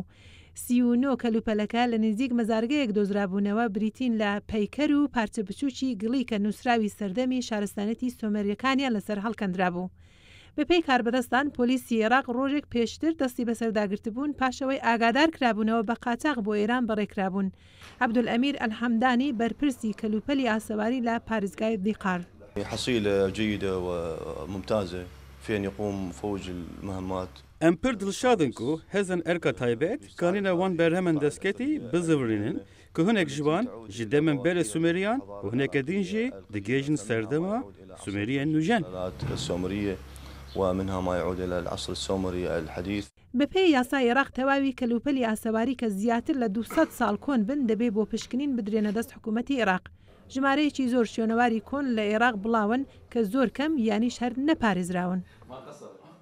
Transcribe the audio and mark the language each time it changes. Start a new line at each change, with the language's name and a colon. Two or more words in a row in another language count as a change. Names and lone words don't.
Central Kurdish: 39 کەلوپەلەکە لە نزیک مەزارگەیەک دۆزرابوونەوە بریتین لە پەیکەر و پارچە بچووکی گڵی کە نووسراوی سەردەمی شارستانەتی سۆمەریەکانیان لەسەر هەڵکەندرابوو. بەپێی کاربەدەستان پۆلیسی عێراق ڕۆژێک پێشتر دەستی بەسەرداگرتبوون پاشەوەی ئاگادار کرابوونەوە بە قاچاق بۆ ئێران بەڕێکرابوون. عەبدولئەمیر ئەلحەمدانی بەرپرسی کەلوپەلی ئاسەواری لە پارێزگای دیقار.
Arabic: حصيلة جيدة وممتازة في أن يقوم فوج المهمات.
Kurdish: Em pir dilşadin ku hezên erka taybet kanîne wan berhemen destsketî bizîvirînin ku hinek ji wan ji demên berê Sumeriyan û hinekê din jî digihêjin serdema Sumeriyên nûjen.
Arabic: السومرية ومنها ما يعود إلى العصر السومري الحديث.
Central Kurdish: بەپێی یاسای عێراق تەواوی کەلوپەلی ئاسەواری کە زیاتر لە 200 ساڵ کۆن بن دەبێ بۆ پشکنین بدرێنە دەست حکوومەتی عێراق. ژمارەیەکی زۆر شوێنەواری کۆن لە عێراق بڵاون کە زۆر کەم یانیش هەر نەپارێزراون.